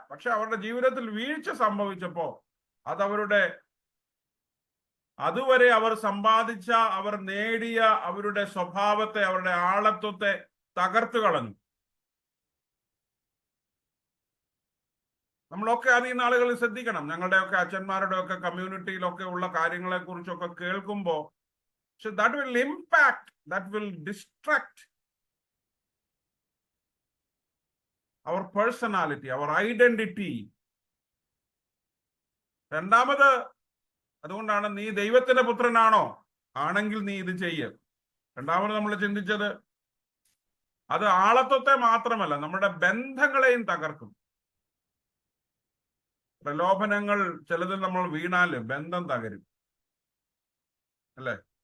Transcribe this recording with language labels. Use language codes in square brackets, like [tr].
[ml] പക്ഷെ അവരുടെ ജീവിതത്തിൽ വീഴ്ച സംഭവിച്ചപ്പോ അതുവരെ അവർ സമ്പാദിച്ച, അവർ നേടിയ അവരുടെ സ്വഭാവത്തെ, അവരുടെ ആളത്വത്തെ തകർത്തു കളഞ്ഞു. നമ്മളൊക്കെ അതിൽ നിന്ന് ആളുകൾ ശ്രദ്ധിക്കണം. ഞങ്ങളുടെയൊക്കെ അച്ഛന്മാരുടെ ഒക്കെ കമ്മ്യൂണിറ്റിയിലൊക്കെ ഉള്ള കാര്യങ്ങളെ കുറിച്ചൊക്കെ കേൾക്കുമ്പോൾ, [en] that will impact, that will distract our personality, our identity. [ml] രണ്ടാമത്, അതുകൊണ്ടാണ് നീ ദൈവത്തിന്റെ പുത്രനാണോ, ആണെങ്കിൽ നീ ഇത് ചെയ്യ്. രണ്ടാമത് നമ്മൾ ചിന്തിച്ചത്, അത് ആളത്വത്തെ മാത്രമല്ല, നമ്മുടെ ബന്ധങ്ങളെയും തകർക്കും. പ്രലോഭനങ്ങൾ ചിലതിൽ നമ്മൾ വീണാല് ബന്ധം തകരും, അല്ലെ?